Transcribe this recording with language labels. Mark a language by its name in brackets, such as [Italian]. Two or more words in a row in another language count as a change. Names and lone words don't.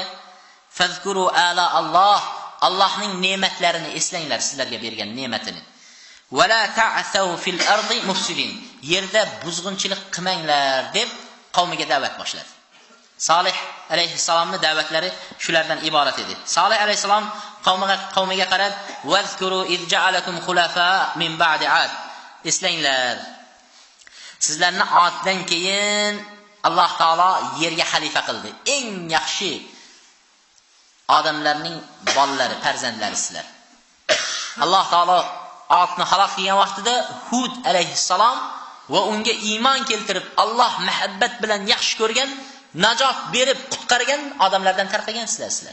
[Arabic] فاذكروا آلاء الله, [Uzbek] Allohning ne'matlarini eslanglar, sizlarga bergan ne'matini. [Arabic] ولا تعثوا في الأرض مفسدين, [Uzbek] yerda buzg'unchilik qilmanglar deb qavmiga da'vat boshladi. Solih alayhisalomning da'vatlari shulardan iborat edi. Solih alayhisalom qavmiga qarab: [Arabic] "واذكروا إذ جعلكم خلفاء من بعد عاد." [Uzbek] Eslanglar, sizlarni Oddan keyin Alloh taolo yerga xalifa qildi. Eng yaxshi odamlarning bolalari, farzandlari sizlar. Alloh taolo Odni halok qilgan vaqtida Hud alayhissalom va unga iymon keltirib Alloh muhabbat bilan yaxshi ko'rgan, najot berib qutqargan odamlardan tarqagansizlar sizlar.